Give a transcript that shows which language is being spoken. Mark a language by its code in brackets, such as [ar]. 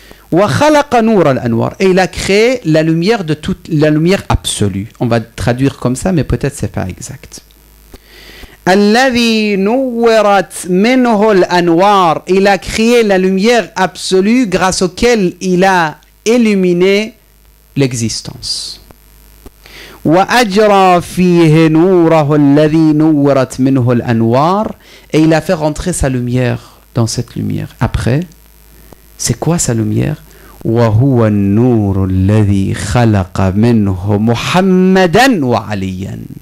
[ar] Wa khalaqa nur al-anwar. [fr] Et il a créé la lumière de toute, la lumière absolue. On va traduire comme ça, mais peut-être c'est pas exact. [ar] Alladhi nuwirat minhu al-anwar. [fr] Il a créé la lumière absolue grâce auquel il a illuminé l'existence. [ar] وأجرى فيه نوره الذي نورت منه الأنوار. [fr] Et il a fait rentrer sa lumière dans cette lumière. Après, c'est quoi sa lumière? [ar] وهو النور الذي خلق منه محمدا وعليا.